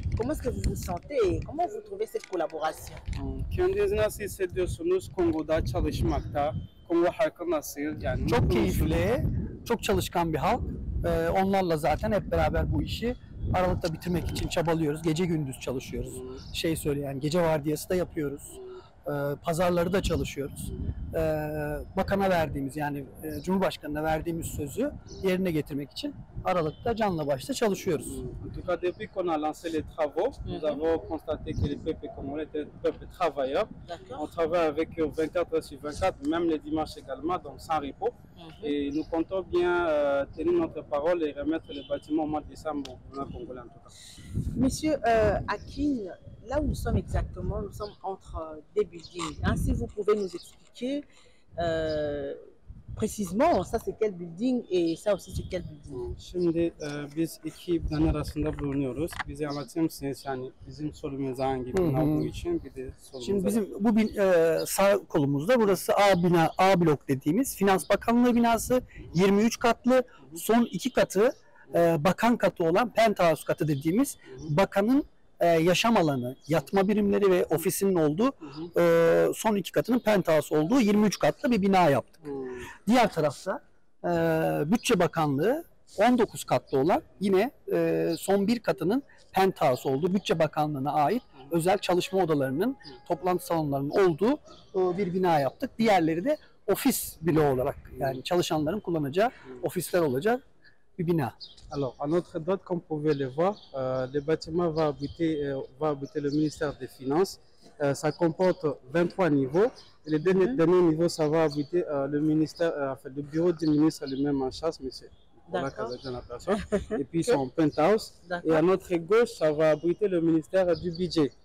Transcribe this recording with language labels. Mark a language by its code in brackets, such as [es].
[fr] Comment est-ce que vous vous sentez et comment vous trouvez cette collaboration? [tr] Kendinizi nasıl hissediyorsunuz Kongo'da çalışmakta? Kongo halkı nasıl? Yani Çok keyifli, çok çalışkan bir halk. Onlarla zaten hep beraber bu işi Aralık'ta bitirmek için çabalıyoruz. Gece gündüz çalışıyoruz. Yani gece vardiyası da yapıyoruz. Pazarları da çalışıyoruz. Bakana verdiğimiz yani Cumhurbaşkanı'na verdiğimiz sözü yerine getirmek için Aralık'ta canla başla çalışıyoruz. [fr] En tout cas, depuis qu'on a lancé les travaux, nous avons constaté que le peuple congolais est un peuple travailleur. On travaille avec eux 24 heures sur 24, même les dimanches également, donc sans repos. Et nous comptons bien tenir notre parole et remettre le bâtiment au mois de décembre au gouvernement congolais en tout cas. Monsieur Akin, là où nous sommes exactement, nous sommes entre des buildings. Hein. Si vous pouvez nous expliquer précisément, ça c'est quel building et ça aussi c'est quel building? [tr] Şimdi biz iki bina arasında bulunuyoruz. Bize anlatır mısınız yani bizim solumuz hangi bina olduğu için bir de solumuz. Şimdi bizim bu sağ kolumuzda burası A blok dediğimiz Finans Bakanlığı binası 23 katlı, son 2 katı bakan katı olan penthouse katı dediğimiz bakanın yaşam alanı, yatma birimleri ve ofisinin olduğu son 2 katının penthouse olduğu 23 katlı bir bina yaptık. Diğer tarafta Bütçe Bakanlığı 19 katlı olan yine son 1 katının penthouse olduğu Bütçe Bakanlığı'na ait özel çalışma odalarının, toplantı salonlarının olduğu bir bina yaptık. Diğerleri de ofis bloğu olarak yani çalışanların kullanacağı ofisler olacak bir bina. [fr] Alors, à notre droite, comme vous pouvez le voir, le bâtiment va abriter le ministère des Finances. Ça comporte 23 niveaux. Et le dernier niveau, ça va abriter le ministère, le bureau du ministre lui-même en charge, monsieur. Voilà, la personne. Et puis son penthouse. Et à notre gauche, ça va abriter le ministère du budget.